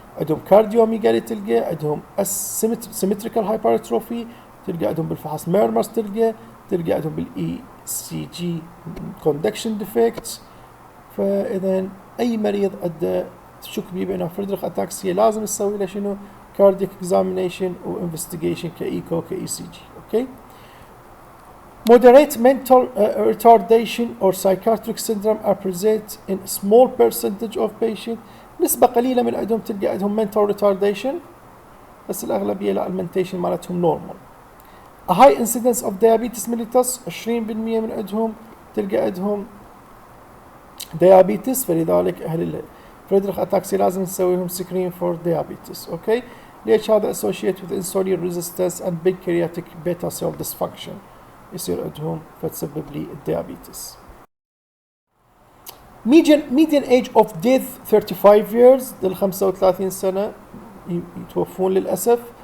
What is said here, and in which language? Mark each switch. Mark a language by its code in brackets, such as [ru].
[ar] عندهم cardiomegaly تلقى، عندهم symmetrical hypertrophy تلقى، عندهم بالفحص murmurs تلقى عندهم بالاي سي جي conduction defects. فاذا اي مريض عنده شك بيه بانه فريدريخ اتاكسيا لازم نسوي له شنو cardiac examination و investigation كايكو كاي سي جي. اوكي. [en] moderate mental retardation or psychiatric syndrome are present in a small percentage of patients. [ar] نسبة قليلة من عندهم تلقى عندهم mental retardation بس الأغلبية لا المنتيشن مالتهم normal. [en] a high incidence of diabetes mellitus [ar] 20% من عندهم تلقى عندهم diabetes، فلذلك أهل فريدريخ أتاكسي لازم نسويهم screen for diabetes. [en] okay ليش هذا associated with insulin resistance and pancreatic beta cell dysfunction [ar] يصير عندهم فتسبب لي الديابيتس. [en] median age of death 35 years [ar] لل 35 سنة يتوفون للأسف.